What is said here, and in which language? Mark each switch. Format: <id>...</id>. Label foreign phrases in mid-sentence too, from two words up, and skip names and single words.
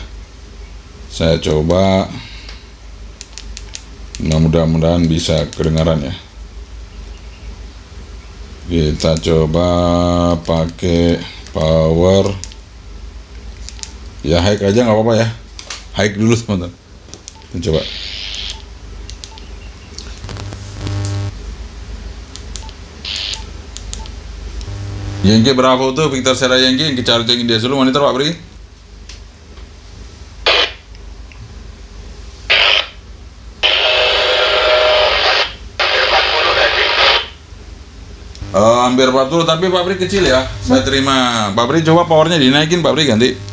<id>Saya coba, mudah-mudahan bisa kedengaran ya. Kita coba pakai power ya, high aja nggak apa-apa ya, high dulu teman-teman. Kita coba.</id> <en>Yankee Bravo tuh Victor Sierra Yankee, Yankee Charlie Yankee India Zulu.</en> <id>Monitor Pak Bri. Hampir 40, tapi Pak Bri kecil ya. Saya terima. Pak Bri coba powernya dinaikin Pak Bri, ganti.</id>